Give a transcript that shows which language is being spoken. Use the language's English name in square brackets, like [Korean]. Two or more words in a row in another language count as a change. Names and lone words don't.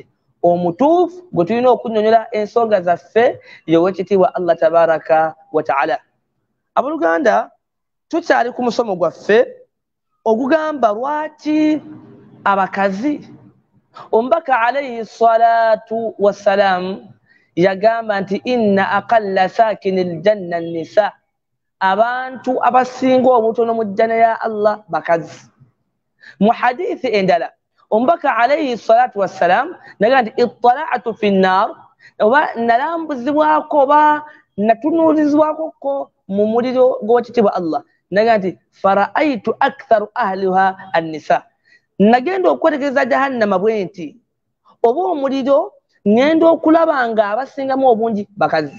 [Ganda] Omutuufu gwe tulina okunnyonnyola ensonga zaffe y'owekitiibwa [Arabic] الله تبارك وتعالى. [Ganda] Abooluganda, tukyali ku musomo gwaffe ogugamba lwaki abakazi. Omubaka [Arabic] عليه الصلاة والسلام [Ganda] yagamba nti [Arabic] إن أقل ساكني الجنة النساء, [Ganda] abantu abasinga obutono mu jjana ya Allah bakazi. Mu hadithi endala omubaka [Arabic] عليه الصلاة والسلام [Ganda] nagamba nti [Arabic] اطلعت في النار, [Ganda] oba nalambuzibwako oba natunuulizibwako mu muliro gw'owekitiibwa Allah, nagamba nti [Arabic] فرأيت أكثر أهلها النساء, [Ganda] nagenda okwetegereza jahannama bwe nti oba omuliro ngenda okulaba nga abasingamu obungi bakazi.